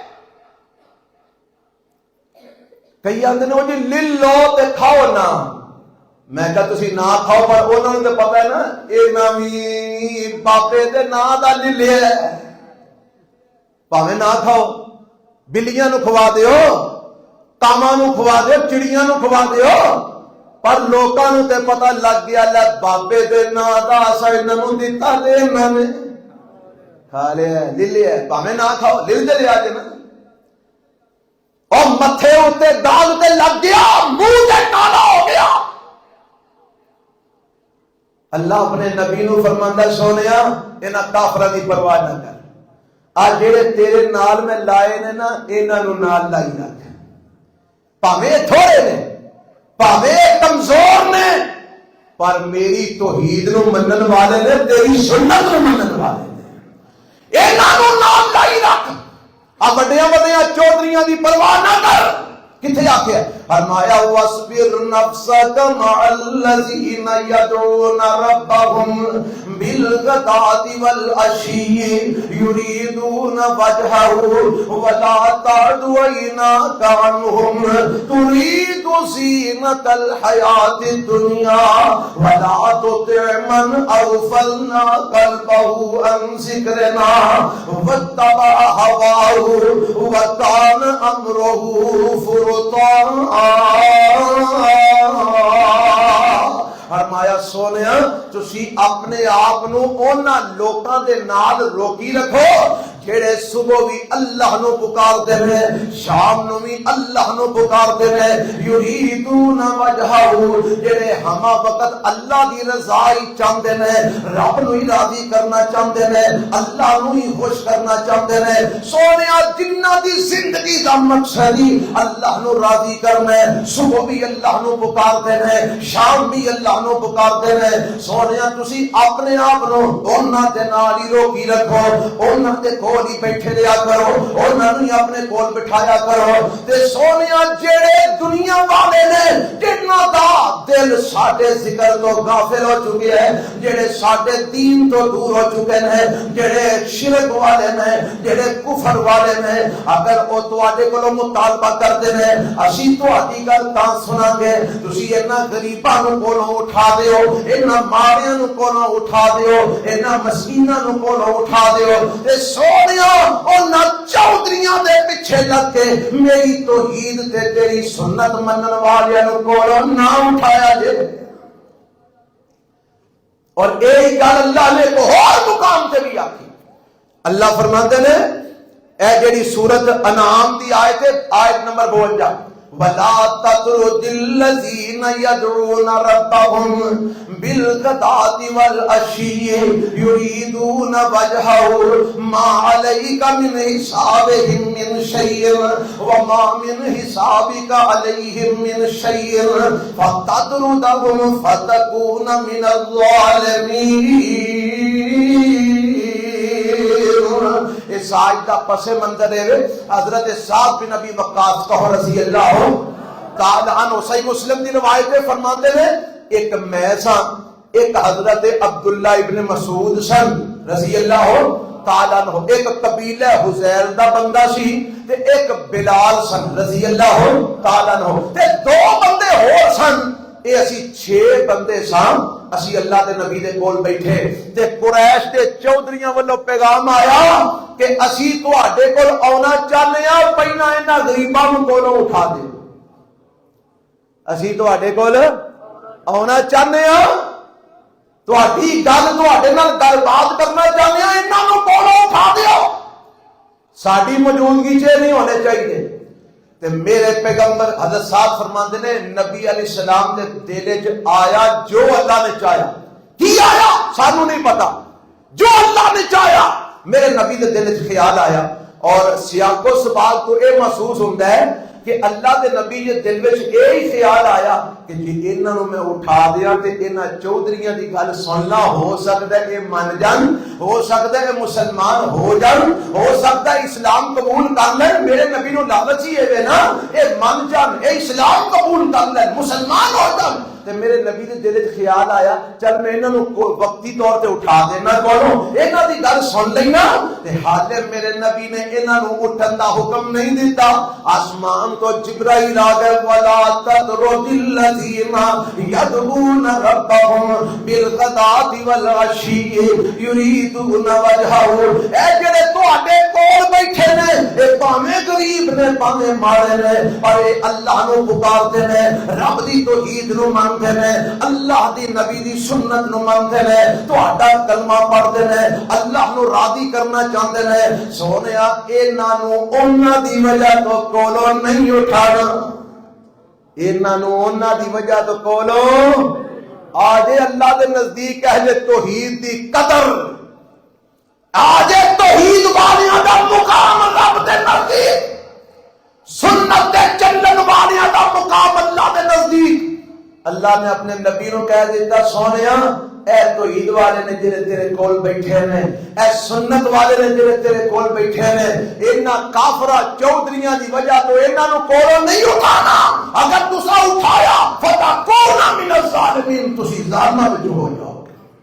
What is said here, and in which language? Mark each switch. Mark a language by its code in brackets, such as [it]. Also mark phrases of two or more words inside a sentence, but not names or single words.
[pa] کئی آندے نے جی لے لو تے کھاؤ نہ، میں کہا تسی نہ کھاؤ پر انہوں نے پتہ ہے نا اے نامی باپے دے نا دا لے لے ہے، پاویں نہ کھاؤ، بلیاں نو کھوا دیو، کاماں نو کھوا دیو، چڑیاں نو کھوا دیو، پر لوکاں نو تے پتہ لگ گیا لے بابے دے نا دا اسا انہاں نو دتا تے انہاں نے کھا لیا، لے لیا، پاویں نہ کھاؤ، لے لے آ نا۔ اور متھے اتے داغ تے لگ گیا، منہ تے کالا ہو گیا۔ اللہ اپنے نبی نو فرماندا سونیا انہاں کافراں دی پرواہ نہ کر، آ جڑے تیرے نال میں لائے نے نا انہاں نو نال لائی رکھ، پاویں تھوڑے نے، پاویں کمزور نے، پر میری توحید نو منن والے نے، تیری سنت نو منن والے نے۔ انہاں نوں نام لائی رکھ، آ وڈیاں وڈیاں چودھریاں دی پرواہ نہ کر۔ کتھے آکھیا؟ [ar] فرمایا وَاصْبِرْ نَفْسَكَ مَعَ الَّذِينَ يَدْعُونَ رَبَّهُمْ بِالْغَدَاةِ وَالْعَشِيِّ يُرِيدُونَ وَجْهَهُ وَلَا تَعْدُ عَيْنَاكَ عَنْهُمْ تُرِيدُ زِينَةَ الْحَيَاةِ الدُّنْيَا وَلَا تُطِعْ مَنْ أَغْفَلْنَا قَلْبَهُ عَنْ ذِكْرِنَا وَاتَّبَعَ هَوَاهُ وَكَانَ أَمْرُهُ فُرُطًا۔ [pa] فرمایا سونیا تسی اپنے آپ نو اونا لوکاں دے نال روکی رکھو جڑے صبح بھی اللہ نو پکار دے رہے، شام نو بھی اللہ نو پکار دے رہے، [ar] یریدون وجہہ، [pa] جڑے ہما وقت اللہ دی رضائی چاہتے ہیں، رب نو ہی راضی کرنا چاہتے ہیں، اللہ نو ہی خوش کرنا چاہتے ہیں۔ سونیا جنہ دی زندگی دا مقصد ہی اللہ نو راضی کرنا ہے، صبح بھی اللہ نو پکار دے رہے، شام بھی اللہ نو پکار دے رہے۔ سونیا تسی اپنے آپ نو انہاں دے نال ہی روکی رکھو، انہاں دے کول ہی بیٹھے رہا کرو، انہاں نوں اپنے کول بٹھایا کرو۔ تے سونیا جڑے دنیا والے نے جنہاں دا دل ساڈے ذکر تو غافل ہو چکے ہیں، جڑے ساڈے دین تو دور ہو چکے ہیں، جڑے شرک والے نے، جڑے کفر والے نے، اگر او تواڈے کولوں مطالبہ کردے نے اسی تہاڈی گل تاں سناں گے، تسی انہاں غریباں نوں کولوں اٹھا دیو، انہاں ماڑیاں نوں کولوں اٹھا دیو، انہاں مسکیناں نوں کولوں اٹھا دیو، تے سونیا انہاں چودھریاں دے پیچھے لگ کے میری توحید تے تیری سنت منن والیاں نوں کولوں نہ اٹھایا جے۔ اور ایک گل اللہ نے ایک اور مقام تے بھی آکھی، اللہ فرماتے نے اے جڑی سورت انعام دی آیت ہے، آیت نمبر 52، [ar] وَلَا تَطْرُدِ الَّذِينَ يَدْعُونَ رَبَّهُمْ بِالْغَدَاةِ وَالْعَشِيِّ يُرِيدُونَ وَجْهَهُ مَا عَلَيْكَ مِنْ حِسَابِهِمْ مِنْ شَيْءٍ وَمَا مِنْ حِسَابِكَ عَلَيْهِمْ مِنْ شَيْءٍ فَتَطْرُدَهُمْ فَتَكُونَ مِنَ الظَّالِمِينَ۔ [pa] اس آیت کا پس منظر ہے حضرت سعد بن ابی وقاص [ar] رضی اللہ تعالی عنہ، [pa] صحیح مسلم دی روایت ہے، فرماتے ہیں ایک میں سا، ایک حضرت عبداللہ ابن مسعود سن [ar] رضی اللہ تعالی عنہ، [pa] ایک قبیلہ حزیل دا بندہ سی تے ایک بلال سن [ar] رضی اللہ تعالی عنہ، [pa] تے دو بندے ہور سن، اے اسی 6 بندے سان، اسی اللہ دے نبی دے کول بیٹھے تے قریش دے چودھریاں والوں پیغام آیا کہ اسی تواڈے کول آنا چاہنے ہاں، پہلا انہاں غریباں نوں کولوں اٹھا دے، اسی تواڈے کول آنا چاہنے ہاں، تواڈی گل تواڈے نال گل بات کرنا چاہنے ہاں، انہاں نوں کولوں اٹھا دیو، ساڈی موجودگی چ نہیں ہونے چاہیے۔ تے میرے پیغمبر حضرت صاحب فرماندے نے نبی [ar] علیہ السلام [pa] دے دل وچ آیا جو اللہ نے چاہیا، کی آیا سانوں نہیں پتا، جو اللہ نے چاہیا میرے نبی دے دل وچ خیال آیا، اور سیاق و سباق تو اے محسوس ہوندا ہے کہ اللہ دے نبی دے دل وچ یہی خیال آیا کہ جی انہاں نوں میں اٹھا دیاں تے انہاں چودھریاں دی گل سننا، ہو سکدا ہے اے من جان، ہو سکدا ہے مسلمان ہو جان، ہو سکدا ہے اسلام قبول کر لیں، میرے نبی نوں لالچ ہی ہے نا، اے من جان، اے اسلام قبول کر لیں، مسلمان ہو جان۔ تے میرے نبی دے دل وچ خیال آیا چل میں انہاں نوں وقتی طور تے اٹھا دینا، کولوں انہاں دی گل سن لینا، تے حالے میرے نبی نے انہاں نوں اٹھن دا حکم نہیں دیتا، آسمان تو جبرائیل آ گئے، [ar] وَلَا تَطْرُدِ الَّذِينَ يَدْعُونَ رَبَّهُمْ بِالْغَدَاةِ وَالْعَشِيِّ يُرِيدُونَ وَجْهَهُ، [pa] اے جڑے تواڈے کول بیٹھے نے، اے پاویں غریب نے پاویں ماڑے نے، پر اے اللہ نوں پکاردے نے، رب دی توحید نوں مانتے نے، اللہ دی نبی دی سنت نوں مانتے نے، تہاڈا کلمہ پڑھدے نے، اللہ نوں راضی کرنا چاہندے نے۔ سونیا انہاں نوں انہاں دی وجہ تو کولوں نہیں اٹھانا، انہاں نوں انہاں دی وجہ تو کولوں آجے اللہ دے نزدیک اہل توحید دی قدر، آجے توحید والیاں دا مقام رب دے نزدیک، سنت دے چلن والیاں دا مقام اللہ دے نزدیک۔ اللہ نے اپنے نبی نو کہہ دیتا سونیا اے توحید والے نے جڑے تیرے کول بیٹھے نے، اے سنت والے نے جڑے تیرے کول بیٹھے نے، انہاں کافرہ چودھریاں دی وجہ تو انہاں نو کولوں نہیں اٹھانا، اگر تسا اٹھایا [ar] فتکون من الظالمین، [pa] تسی ظالماں وچ ہو جاؤ گے۔